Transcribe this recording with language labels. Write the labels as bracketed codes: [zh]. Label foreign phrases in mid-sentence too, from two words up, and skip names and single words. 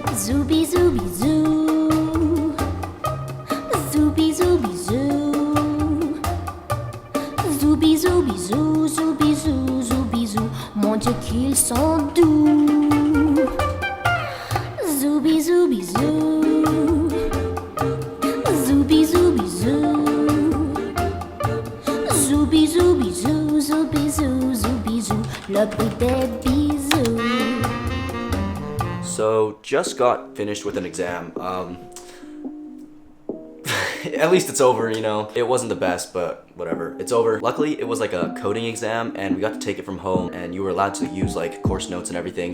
[fr] Zooby zooby zoo. Zooby zooby zoo. Zooby zooby zoo, zooby zoo, zooby zoo. Mon Dieu qu'ils sont doux. Zooby zooby zoo. Zooby zooby zoo. Zooby zooby zoo, zooby zoo, zooby zoo. Le bruit des bisous. [en] So, just got finished with an exam. At least it's over, you know. It wasn't the best, but whatever. It's over. Luckily, it was like a coding exam, and we got to take it from home, and you were allowed to use like course notes and everything.